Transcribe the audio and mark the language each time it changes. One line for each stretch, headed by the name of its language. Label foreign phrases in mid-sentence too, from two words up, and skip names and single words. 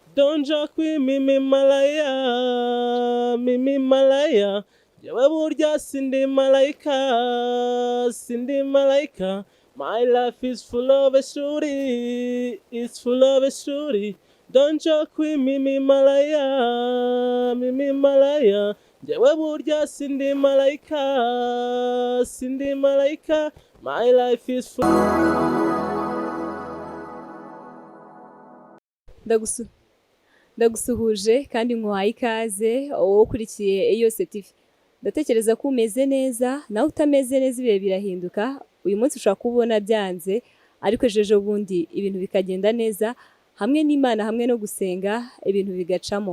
English: Don't joke with me Malaya, Mimi Malaya.
Kinyarwanda: Jawe burya sindi malaika.
English: My life is full of a story, it's full of a story. Don't joke with me Malaya, Mimi Malaya.
Kinyarwanda: Jawe burya sindi malaika.
English: My life is full.
Kinyarwanda: Ndagusuhuje kandi nkwaye ikaze wowe ukurikiye YOSETV. Ndatekereza ko umeze neza, nawe utameze neza ibihe birahinduka. Uyu munsi ushobora kubona byanze, ariko ejo bundi ibintu bikagenda neza, hamwe n'Imana hamwe no gusenga ibintu bigacamo.